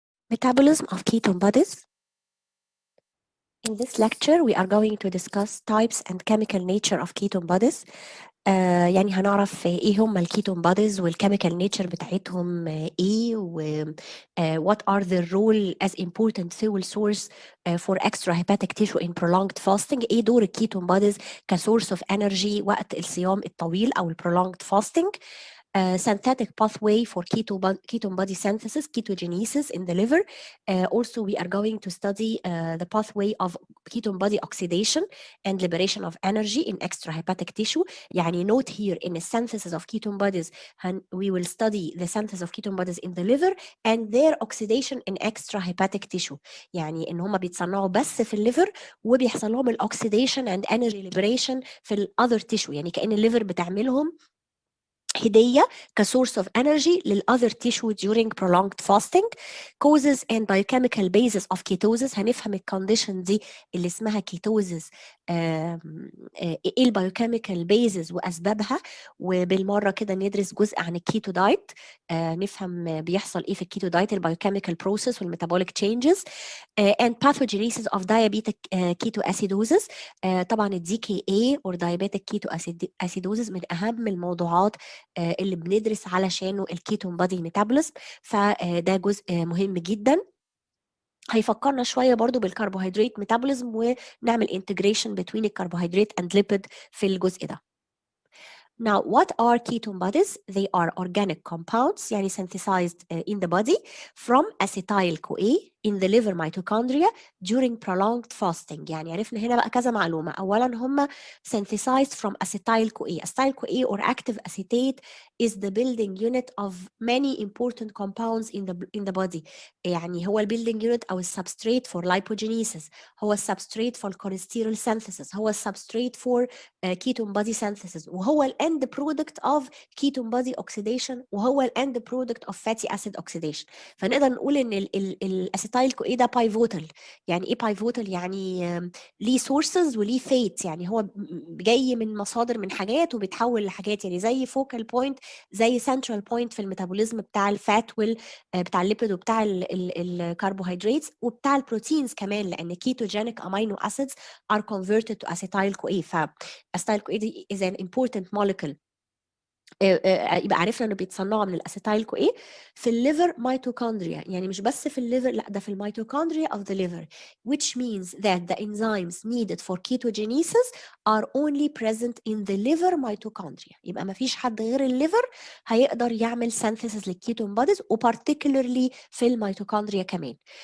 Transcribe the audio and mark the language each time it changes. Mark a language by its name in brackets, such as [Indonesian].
[English] Metabolism of ketone bodies. In this lecture, we are going to discuss types and chemical nature of ketone bodies. [Arabic] يعني هنعرف ايه هم الكيتون [English] bodies والchemical nature [Arabic] بتاعتهم ايه [English] و what are their role as important fuel source for extrahepatic tissue in prolonged fasting. [Arabic] ايه دور الكيتون bodies ك [English] source of energy [Arabic] وقت الصيام الطويل او prolonged fasting. [English] Synthetic pathway for ketone body synthesis, ketogenesis in the liver. Also, we are going to study the pathway of ketone body oxidation and liberation of energy in extrahepatic tissue. يعني note here in the synthesis of ketone bodies, we will study the synthesis of ketone bodies in the liver and their oxidation in extrahepatic tissue. [Arabic] يعني إن هم بيتصنعوا بس في الليفر وبيحصل لهم الاوكسيديشن [English] and energy liberation [Arabic] في ال other tissue. يعني كأن الليفر بتعملهم هدية كsource of energy للother tissue during prolonged fasting. [English] Causes and biochemical basis of ketosis. [Arabic] هنفهم الكونديشن دي اللي اسمها ketosis ايه البايوكيميكال بيزز واسبابها، وبالمره كده ندرس جزء عن الكيتو دايت، نفهم بيحصل ايه في الكيتو دايت البايوكيميكال بروسيس والميتابوليك تشينجز [English] and pathogenesis of diabetic ketoacidosis. [Arabic] طبعا الدي كي اي or diabetic ketoacidosis من اهم الموضوعات اللي بندرس علشانه الكيتون بادي ميتابوليزم، فده جزء مهم جدا. هيفكرنا شويه برضو بالكربوهيدرات ميتابوليزم ونعمل انتجريشن بين الكربوهيدرات and lipid في الجزء ده. [English] Now, what are ketone bodies? They are organic compounds, يعني synthesized in the body from acetyl-CoA in the liver mitochondria during prolonged fasting. [Arabic] يعني عرفنا هنا بقى كذا معلومة. أولاً هم [English] synthesized from acetyl-CoA. Acetyl-CoA or active acetate is the building unit of many important compounds in the body. يعني هو building unit أو substrate for lipogenesis. هو substrate for cholesterol synthesis. هو substrate for ketone body synthesis. وهو end product of ketone body oxidation. [Arabic] وهو [English] end product of fatty acid oxidation. [Arabic] فنقدر نقول ان الاسيتايل كو ايه ده بايفوتال. يعني ايه بايفوتال؟ يعني ليه سورسز وليه فيت، يعني هو جاي من مصادر من حاجات وبيتحول لحاجات، يعني زي فوكال بوينت، زي سنترال بوينت في الميتابوليزم بتاع الفات بتاع الليبيد وبتاع الكربوهيدرات وبتاع البروتينز كمان، لان كيتوجينيك امينو اسيدز [English] are converted to acetyl CoA. فاسيتايل CoA دي is an important molecule. [Arabic] يبقى عرفنا انه بيتصنعوا من الاسيتايل كو ايه في الليفر ميتوكوندريا، يعني مش بس في الليفر، لا ده في الميتوكوندريا [English] of the liver, which means that the enzymes needed for ketogenesis are only present in the liver mitochondria. [Arabic] يبقى ما فيش حد غير الليفر هيقدر يعمل synthesis للكيتون بوديز، وبارتيكولرلي في الميتوكوندريا كمان.